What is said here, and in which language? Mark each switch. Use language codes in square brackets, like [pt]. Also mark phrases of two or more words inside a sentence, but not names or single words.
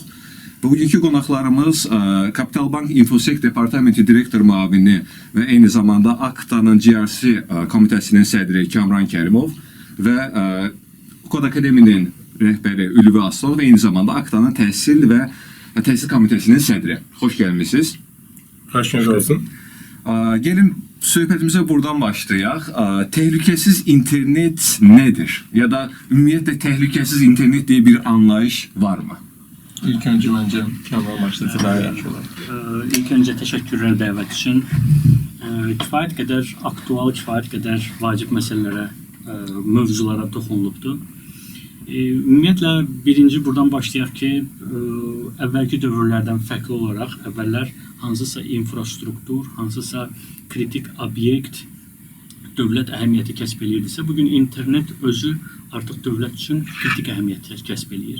[az] Bugünkü qonaqlarımız Kapital Bank Infosec Departamenti Direktor müavini və eyni zamanda Akta'nın GRC komitəsinin sədri Kamran Kərimov və Kod Akademinin rəhbəri Ülvi Aslanov və eyni zamanda Akta'nın təhsil və təhsil komitəsinin sədri. Xoş gəlmişsiniz. Xoş olsun. Gelin söhbətimizə buradan başlayaq. Təhlükəsiz internet nedir? Ya da ümumiyyətlə təhlükəsiz internet diye bir anlayış var mı? [tr] İlk önce bence [az] Kamran başlatı daha yaxşı olar. [tr] İlk önce teşekkürler [az] dəvət üçün. Kifayət qədər aktual, kifayət qədər vacib məsələlərə, mövzulara toxunulubdur. Ümumiyyətlə birinci buradan başlayaq ki, əvvəlki dövrlərdən fərqli olaraq əvvəllər hansısa infrastruktur, hansısa kritik obyekt dövlət əhəmiyyəti kəsb edirdisə, bugün internet özü artıq dövlət üçün kritik əhəmiyyət kəsb edir.